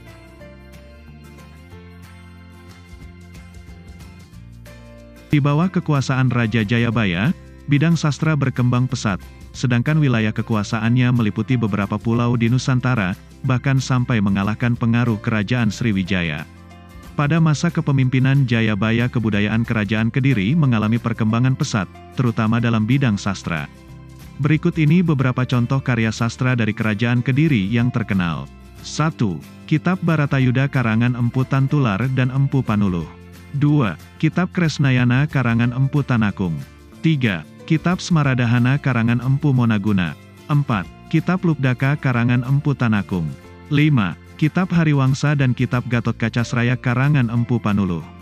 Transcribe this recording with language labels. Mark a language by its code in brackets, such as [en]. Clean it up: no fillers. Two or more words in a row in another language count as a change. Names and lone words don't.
[id] Di bawah kekuasaan Raja Jayabaya, bidang sastra berkembang pesat, sedangkan wilayah kekuasaannya meliputi beberapa pulau di Nusantara, bahkan sampai mengalahkan pengaruh Kerajaan Sriwijaya. Pada masa kepemimpinan Jayabaya, kebudayaan Kerajaan Kediri mengalami perkembangan pesat, terutama dalam bidang sastra. Berikut ini beberapa contoh karya sastra dari Kerajaan Kediri yang terkenal. 1. Kitab Baratayuda karangan Empu Tantular dan Empu Panuluh. 2. Kitab Kresnayana karangan Empu Tanakung. 3. Kitab Smaradahana karangan Empu Monaguna. 4. Kitab Lubdaka karangan Empu Tanakung. 5. Kitab Hariwangsa dan Kitab Gatot Kacasraya karangan Empu Panuluh.